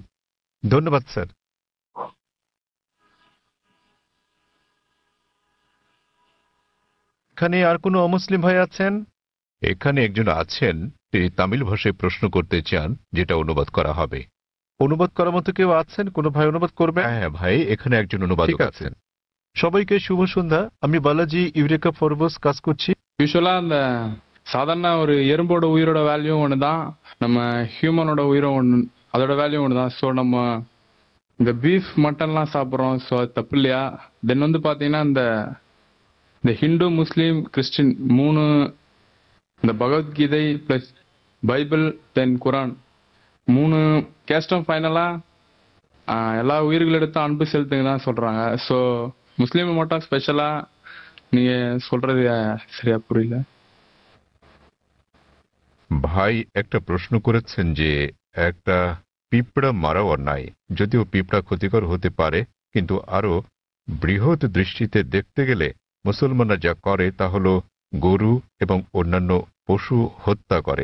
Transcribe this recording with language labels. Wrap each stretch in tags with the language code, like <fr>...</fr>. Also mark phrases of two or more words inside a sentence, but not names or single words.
<bn>ধন্যবাদ স্যার। এখানে আর কোনো অমুসলিম ভাই আছেন? এখানে একজন আছেন, তিনি তামিল ভাষায় প্রশ্ন করতে চান, যেটা অনুবাদ করা হবে। অনুবাদ করার মতো কেউ আছেন? কোনো ভাই অনুবাদ করবে? হ্যাঁ ভাই, এখানে একজন অনুবাদক আছেন। সবাইকে শুভ সন্ধ্যা। আমি বালাজি ইউরেকা ফরবস কাজ করছি।</bn> <ta>யூஸ்வலா அந்த சாதாரண ஒரு எறும்போட உயிரோட வேல்யூ ஒன்று தான், நம்ம ஹியூமனோட உயிரும் ஒன்று அதோட வேல்யூ ஒன்று தான். ஸோ நம்ம இந்த</ta> <en>beef mutton-laam</en> <ta>சாப்பிட்றோம், ஸோ அது தப்பு இல்லையா? தென் வந்து பார்த்தீங்கன்னா இந்த ஹிந்து முஸ்லீம் கிறிஸ்டின் மூணு, இந்த பகவத்கீதை ப்ளஸ் பைபிள் தென் குரான் மூணு</ta> <en>caste-um finally-aaga</en> <ta>எல்லா உயிர்களிடத்தும் அன்பு செலுத்துங்க தான் சொல்கிறாங்க. ஸோ முஸ்லீம் மட்டும் ஸ்பெஷலாக நீங்கள் சொல்கிறது சரியா புரியல.</ta> <bn>ভাই একটা প্রশ্ন করেছেন যে একটা পিঁপড়া মারা অন্যায়, যদিও পিঁপড়া ক্ষতিকর হতে পারে, কিন্তু আরো বৃহৎ দৃষ্টিতে দেখতে গেলে মুসলমানরা যা করে তা হলো গরু এবং অন্যান্য পশু হত্যা করে।</bn>